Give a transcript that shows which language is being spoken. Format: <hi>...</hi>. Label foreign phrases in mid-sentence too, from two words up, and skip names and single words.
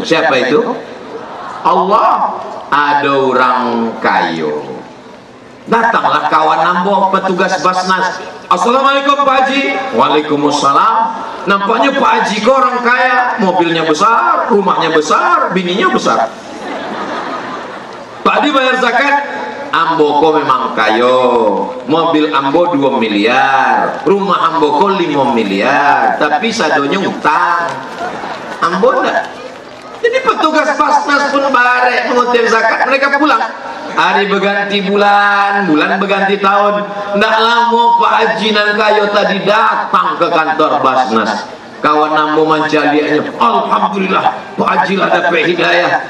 <id>Siapa itu? Allah. Ada orang kayo. Datanglah kawan nambo petugas Basnas.</id> <ar>Assalamualaikum Pak Haji. Waalaikumsalam.</ar> <id>Nampaknya Pak Haji kok orang kaya, mobilnya besar, rumahnya besar, bininya besar. Pak Haji bayar zakat.</id> <min>Ambo ko memang kayo, mobil ambo 2 miliar, rumah ambo ko 5 miliar, tapi sadonya utang.</min> <id>Ambo enggak. Jadi petugas Basnas pun barek mengutir zakat, mereka pulang. Hari berganti bulan, bulan berganti tahun. Tidak lama Pak Haji nan kayo tadi datang ke kantor Basnas.</id> <min>Kawan nambo mancalianya, alhamdulillah Pak Haji lah dapat hidayah.</min>